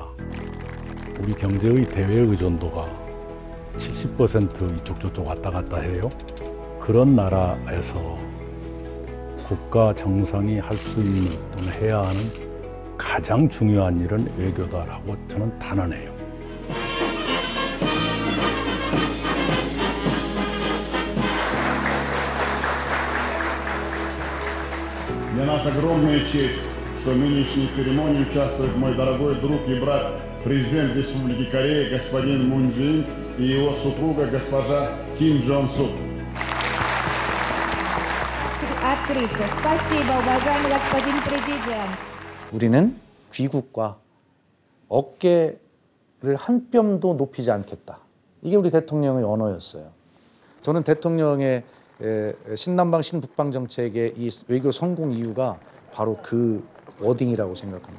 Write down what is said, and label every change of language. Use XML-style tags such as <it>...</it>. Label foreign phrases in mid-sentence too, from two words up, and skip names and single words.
<ko>우리 경제의 대외 의존도가 70% 이쪽 저쪽 왔다 갔다 해요. 그런 나라에서 국가 정상이 할 수 있는 또는 해야 하는 가장 중요한 일은 외교다라고 저는 단언해요.</ko> <ru>Для нас огромная честь, что в нынешней церемонии участвует мой дорогой друг и брат, президент Республики Корея господин Мун Чжэ Ин и его супруга госпожа Ким Чжон Сук.</ru> <ko>우리는 귀국과 어깨를 한 뼘도 높이지 않겠다. 이게 우리 대통령의 언어였어요. 저는 대통령의 신남방 신북방 정책의 이 외교 성공 이유가 바로 그 워딩이라고 생각합니다.</ko>